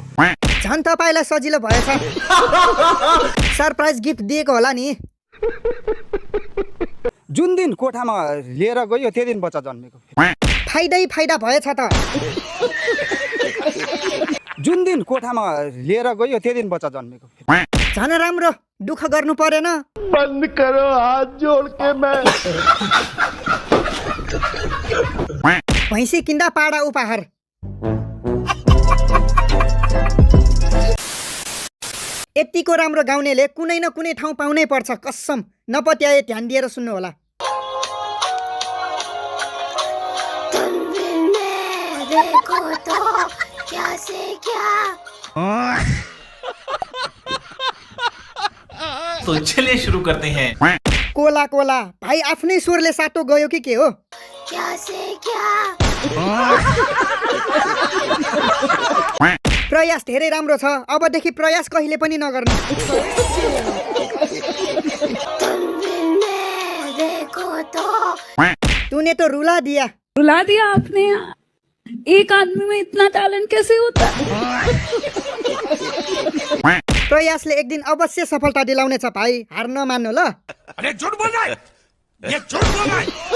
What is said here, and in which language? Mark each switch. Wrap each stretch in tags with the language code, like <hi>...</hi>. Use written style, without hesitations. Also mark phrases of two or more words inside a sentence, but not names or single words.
<ne>झन् तपाईँलाई सजिलो भएछ</ne> <en>surprise gift</en> <ne>दिएको होला नि जुन दिन कोठामा लिएर गयो त्यही दिन बच्चा जन्मेको फाइदै फाइदा भएछ त जुन दिन कोठामा लिएर गयो त्यही दिन बच्चा जन्मेको झन् राम्रो दुःख गर्नु परेन</ne> <hi>बंद करो हाथ जोड़ के मैं</hi> <ne>भैँसी किन्दा पाडा उपहार यतिको राम्रो गाउनेले कुनै न कुनै ठाउँ पाउनै पर्छ कसम नपत्याए ध्यान दिएर सुन्नु होला</ne> <hi>तो चलिए शुरू करते हैं</hi> <ne>कोला कोला भाइ आफ्नै स्वरले सातो गयो कि के हो प्रयास धेरै राम्रो छ अबदेखि प्रयास कहिले पनि नगर्नु</ne> <hi>तूने तो रुला दिया आपने एक आदमी में इतना टैलेंट कैसे होता</hi> <ne>प्रयासले एक दिन अवश्य सफलता दिलाउनेछ भाइ हार नमान्नु ल</ne> <hi>अरे झूठ बोल रहा है ये झूठ बोल रहा है</hi>